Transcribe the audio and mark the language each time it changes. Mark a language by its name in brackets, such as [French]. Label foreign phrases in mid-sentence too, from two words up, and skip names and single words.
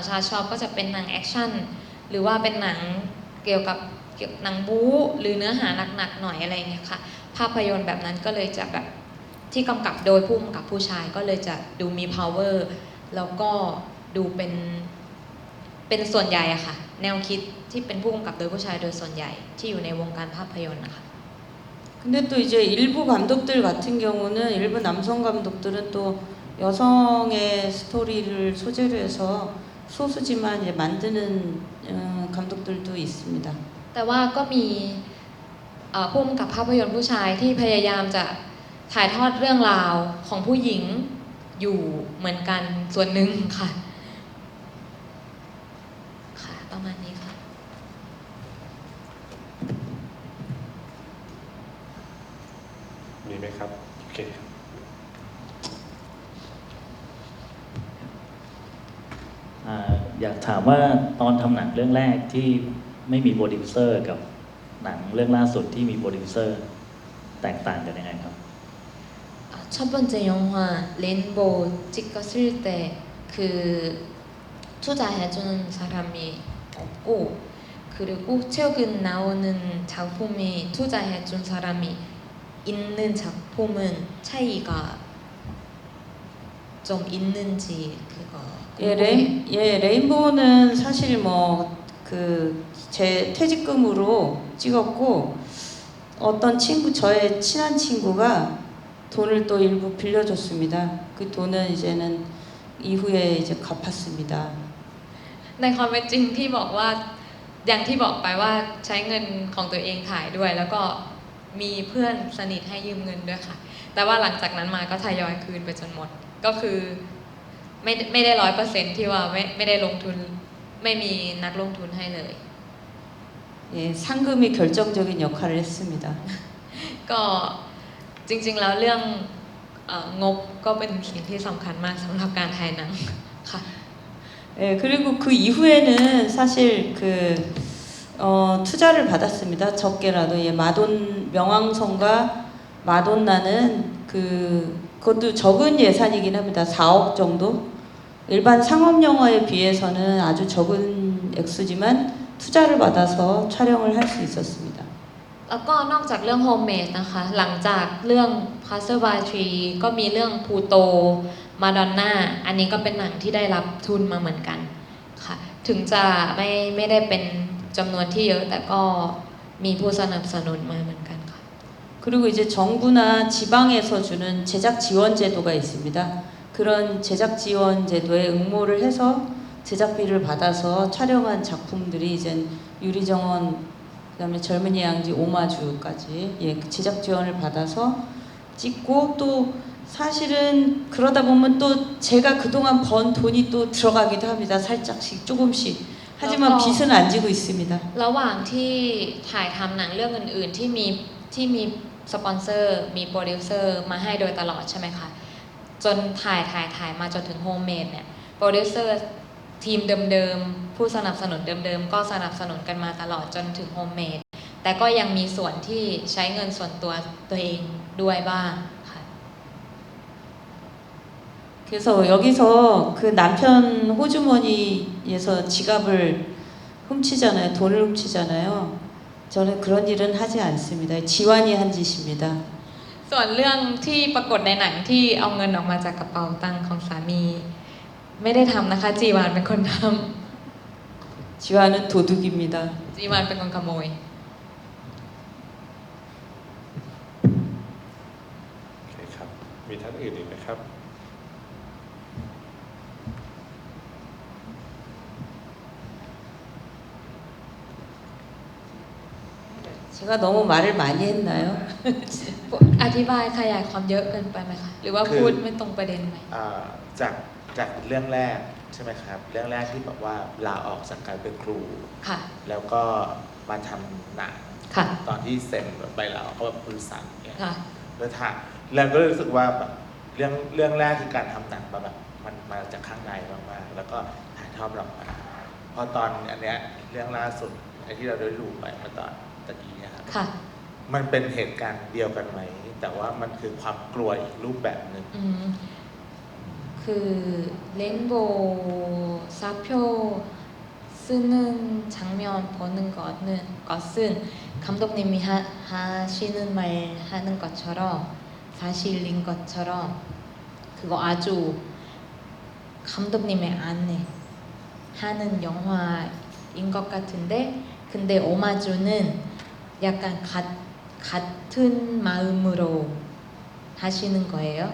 [Thai] ชาติชอบก็จะเป็นหนังแอคชั่นหรือว่าเป็นหนังเกี่ยวกับหนังบู๊หรือเนื้อหาหนักๆหน่อยอะไรเงี้ยค่ะภาพยนตร์แบบนั้นก็เลยจะแบบที่กำกับโดยผู้กำกับผู้ชายก็เลยจะดูมี power แล้วก็ดูเป็นส่วนใหญ่อะค่ะแนวคิดที่เป็นผู้กำกับโดยผู้ชายโดยส่วนใหญ่ที่อยู่ในวงการภาพยนตร์นะคะ [Korean] 근데 또 이제 일부 감독들 같은 경우는 일부 남성 감독들은 또 여성의 스토리를 소재로 해서 소수지만 이제 만드는 감독들도 있습니다. [Thai] แต่ว่าก็มีผู้กำกับภาพยนตร์ผู้ชายที่พยายามจะถ่ายทอดเรื่องราวของผู้หญิงอยู่เหมือนกันส่วนหนึ่งค่ะค่ะประมาณนี้ค่ะ มีไหมครับโอเค อยากถามว่าตอนทำหนังเรื่องแรกที่ไม่มีโปรดิวเซอร์กับหนังเรื่องล่าสุดที่มีโปรดิวเซอร์แตกต่างกันยังไงครับ [Korean] 첫 번째 영화 레인보우 찍었을 때 그 투자해주는 사람이 없고 그리고 최근 나오는 작품이 투자해준 사람이 있는 작품은 차이가 좀 있는지 그거 레인보우는 사실 뭐 그 제 퇴직금으로 찍었고 어떤 저의 친한 친구가 돈을 또 일부 빌려줬습니다. 그 돈은 이제는 이후에 이제 갚았습니다. [Thai] ในความเป็นจริงที่บอกว่าอย่างที่บอกไปว่าใช้เงินของตัวเองถ่ายด้วย แล้วก็มีเพื่อนสนิทให้ยืมเงินด้วยค่ะแต่ว่าหลังจากนั้นมาก็ทยอยคืนไปจนหมดก็คือไม่ได้ 100% ที่ว่าไม่ได้ลงทุนไม่มีนักลงทุนให้เลย [Korean] 예, 상금이 결정적인 역할을 했습니다. [Thai] ก็จริงๆแล้วเรื่องงบก็เป็นสิ่งที่สำคัญมากสำหรับการถ่ายหนังค่ะ [Korean] 예, 그리고 그 이후에는 사실 투자를 받았습니다. 적게라도 예, 명왕성과 마돈나는 그것도 적은 예산이긴 합니다. 4억 정도. 일반 상업 영화에 비해서는 아주 적은 액수지만 투자를 받아서 촬영을 할 수 있었습니다. [Thai] แล้วก็นอกจากเรื่อง Homemade นะคะหลังจากเรื่อง Passer by Tree ก็มีเรื่อง Pluto Madonna อันนี้ก็เป็นหนังที่ได้รับทุนมาเหมือนกันค่ะถึงจะไม่ได้เป็นจำนวนที่เยอะแต่ก็มีผู้สนับสนุนมาเหมือนกันค่ะ [Korean] 그리고 이제 정부나 지방에서 주는 제작 지원 제도가 있습니다. 그런 제작 지원 제도에 응모를 해서 제작비를 받아서 촬영한 작품들이 이제 유리정원 그다음에 젊은이 양지 오마주까지 그 제작 지원을 받아서 찍고 또 사실은 그러다 보면 또 제가 그동안 번 돈이 또 들어가기도 합니다. 살짝씩 조금씩. 하지만 빚은 안 지고 있습니다. [Thai] ระหว่างที่ถ่ายทำหนังเรื่องอื่นๆที่มีสปอนเซอร์มีโปรดิวเซอร์มาให้โดยตลอดใช่ไหมคะจนถ่ายมาจนถึงโฮมเมดเนี่ยโปรดิวเซอร์ทีมเดิมๆผู้สนับสนุนเดิมๆก็สนับสนุนกันมาตลอดจนถึงโฮมเมดแต่ก็ยังมีส่วนที่ใช้เงินส่วนตัวเองด้วยบ้างค่ะ [Korean] 그래서 여기서 그 남편 호주머니에서 지갑을 훔치잖아요. 돈을 훔치잖아요. 저는 그런 일은 하지 않습니다. 지환이 한 짓입니다. [Thai] ส่วนเรื่องที่ปรากฏในหนังที่เอาเงินออกมาจากกระเป๋าตังค์ของสามีไม่ได้ทำนะคะจีวานเป็นคนท [Korean] 지환은 도둑입니다. [Thai] ำจีวานเป็นคนขโมย โอเคครับ มีท่านอื่นอีกไหมครับ [Korean] 제가 너무 말을 많이 했나요? [Thai] อธิบายขยายความเยอะเกินไปไหมคะหรือว่าพูดไม่ตรงประเด็นไหม จากเรื่องแรกใช่ไหมครับ เรื่องแรกที่บอกว่าลาออกจากการเป็นครู ค่ะ แล้วก็มาทำหนัง ค่ะ ตอนที่เซ็นใบลาออกก็แบบมือสั่นเนี่ย ค่ะ แล้วก็รู้สึกว่าแบบเรื่องแรกคือการทำหนังมาแบบมันมาจากข้างในมากๆแล้วก็ถ่ายทอดออกมาพอตอนอันเนี้ยเรื่องล่าสุดไอ้ที่เราได้ดูไปเมื่อตอนตะกี้เนี่ยครับ ค่ะ มันเป็นเหตุการณ์เดียวกันไหมแต่ว่ามันคือความกลัวอีกรูปแบบหนึ่ง [Korean] 그 레인보우 사표 쓰는 장면 보는 것은 감독님이 하시는 말 하는 것처럼 사실인 것처럼 그거 아주 감독님의 안에 하는 영화인 것 같은데 근데 오마주는 약간 같은 마음으로 하시는 거예요?